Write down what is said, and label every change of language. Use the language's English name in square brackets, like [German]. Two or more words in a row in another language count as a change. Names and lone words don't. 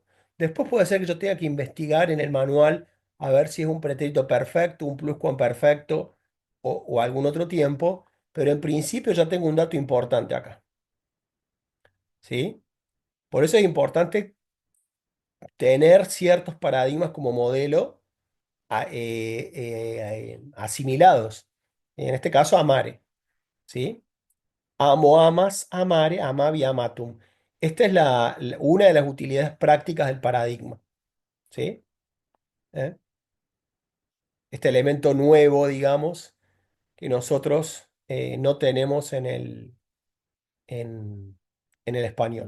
[Spanish] Después puede ser que yo tenga que investigar en el manual a ver si es un pretérito perfecto, un pluscuamperfecto o algún otro tiempo, pero en principio ya tengo un dato importante acá. ¿Sí? Por eso es importante tener ciertos paradigmas como modelo asimilados. En este caso, amare. ¿Sí? [Latin] Amo, amas, amare, amavi, amatum. [Spanish] Esta es una de las utilidades prácticas del paradigma. ¿Sí? ¿Eh? Este elemento nuevo, digamos, que nosotros no tenemos en, en el español.